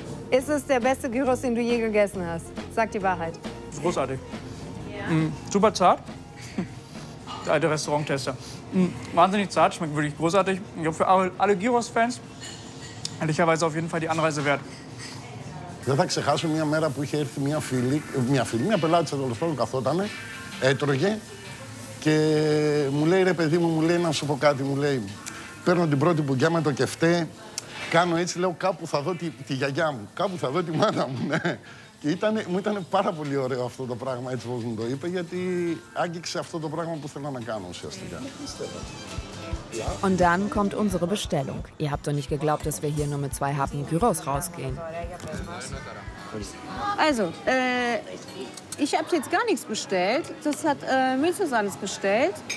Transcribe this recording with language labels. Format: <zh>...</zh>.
<de>Ist es der beste Gyros, den du je gegessen hast? Sag die Wahrheit. Großartig. Super zart. Der alte Restauranttester. Wahnsinnig zart, schmeckt wirklich großartig. Ich glaube, für alle Gyros-Fans ehrlicherweise auf jeden Fall die Anreise wert.</de> <el>Δεν θα ξεχάσω μια μέρα που είχε έρθει μια πελάτησα τέλος πάντων, καθότανε, έτρωγε και μου λέει, ρε παιδί μου, να σου πω κάτι, μου λέει, παίρνω την πρώτη μπουκιά με το κεφτέ, κάνω έτσι, λέω, κάπου θα δω τη γιαγιά μου, κάπου θα δω τη μάνα μου, ναι. Και μου ήταν πάρα πολύ ωραίο αυτό το πράγμα, έτσι όπως μου το είπε, γιατί άγγιξε αυτό το πράγμα που θέλω να κάνω ουσιαστικά.</el> <de>Und dann kommt unsere Bestellung. Ihr habt doch nicht geglaubt, dass wir hier nur mit 2 Happen Gyros rausgehen. Also, ich habe jetzt gar nichts bestellt. Das hat Mitsos alles bestellt.</de>